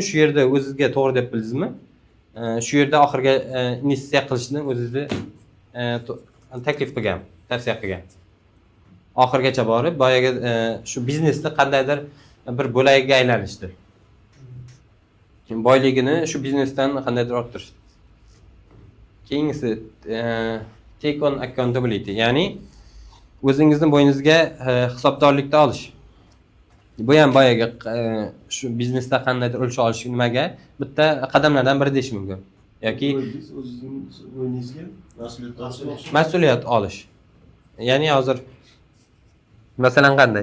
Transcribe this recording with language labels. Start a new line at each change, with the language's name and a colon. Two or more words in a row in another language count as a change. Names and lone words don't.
Uzbek: Shu yerda o'zingizga to'g'ri deb bildingizmi? Shu yerda oxirga investitsiya qilishni o'zingizni taklif qilgan, tavsiya qilgan. Oxirgacha borib, boyaga shu biznesni qandaydir bir bo'lagiga aylanishdi. Boyligini shu biznesdan qandaydir orttirishdi.
English: Keyingisi take on accountability,
Uzbek: ya'ni o'zingizni bo'yningizga hisobdorlikda olish. Bu ham boyaga shu biznesda qandaydir ulush olish nimaga bitta qadamlardan biri deyish mumkin. Yoki o'zingiz bo'yningizga mas'uliyat olish. Ya'ni hozir masalan qanday?